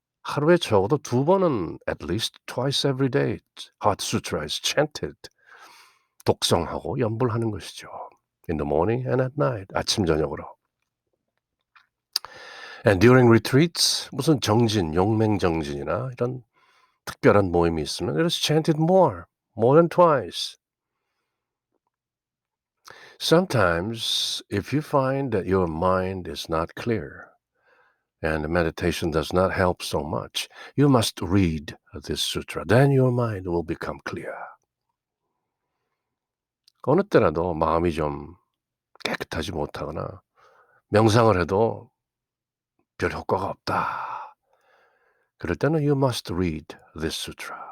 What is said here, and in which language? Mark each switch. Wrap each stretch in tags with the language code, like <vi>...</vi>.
<ko>하루에 적어도 2번은</ko> <en>at least twice every day Heart Sutra is chanted.</en> <ko>독성하고 연불하는 것이죠.</ko> <en>In the morning and at night.</en> <ko>아침 저녁으로.</ko> <en>And during retreats</en> <ko>무슨 정진, 용맹정진이나 이런 특별한 모임이 있으면</ko> <en>it is chanted more than twice. Sometimes if you find that your mind is not clear and the meditation does not help so much, you must read this sutra. Then your mind will become clear.</en> <ko>어느 때라도 마음이 좀 깨끗하지 못하거나 명상을 해도 별 효과가 없다. 그럴 때는</ko> <en>you must read this sutra.</en>